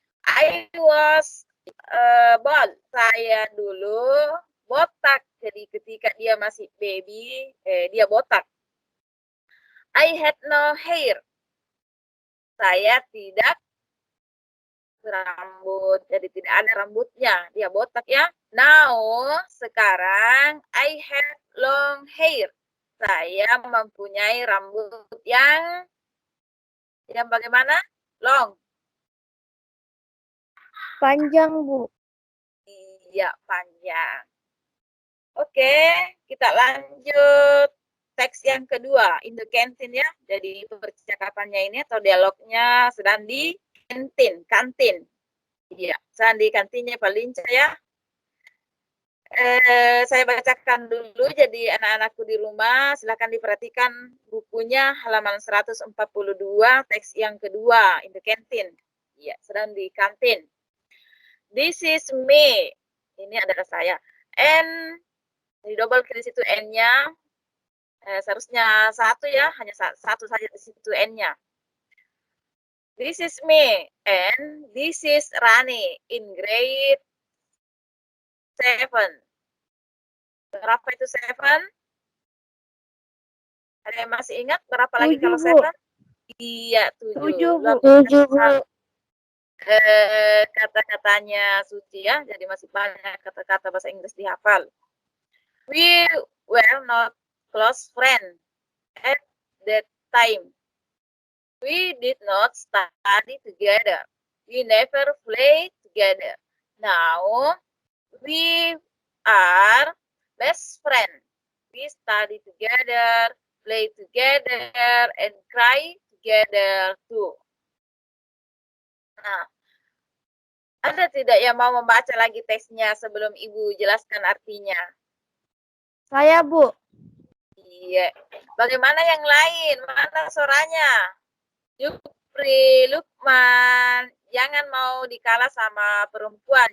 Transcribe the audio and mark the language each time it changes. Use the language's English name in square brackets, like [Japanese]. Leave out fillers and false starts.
[English] I was bald. [Indonesian] Saya dulu botak. Jadi ketika dia masih baby, dia botak. [English] I had no hair. [Indonesian] Saya tidak rambut, jadi tidak ada rambutnya. Dia botak ya. [English] Now, sekarang I have long hair. [Indonesian] Saya mempunyai rambut yang bagaimana? [English] Long. [Indonesian] Panjang, Bu. Iya, panjang. Oke, kita lanjut. teks yang kedua, [English] in the canteen [Indonesian] ya. Jadi percakapannya ini atau dialognya sedang di kantin. Iya, sedang di kantinnya Pak Linca ya. Saya bacakan dulu, jadi anak-anakku di rumah silakan diperhatikan bukunya halaman 142 teks yang kedua [English] in the canteen. [Indonesian] Iya, sedang di kantin. [English] This is me. [Indonesian] Ini adalah saya. N di double klik situ N-nya. Seharusnya satu ya, hanya satu saja di situ N-nya. [English] This is me and this is Rani in grade 7. [Indonesian] Berapa itu 7? Ada yang masih ingat berapa lagi 7, kalau Bu. 7? Iya, 7. 7, Bu. Kata-katanya Suci ya, jadi masih banyak kata-kata bahasa Inggris dihafal. [English] We were not close friends at that time. We did not study together. We never played together. Now, we are best friends. We study together, play together, and cry together too. [Indonesian] Nah, ada tidak yang mau membaca lagi teksnya sebelum Ibu jelaskan artinya? Saya, Bu. Iya. Bagaimana yang lain? Mana suaranya? Jupri, Lukman, jangan mau dikalah sama perempuan.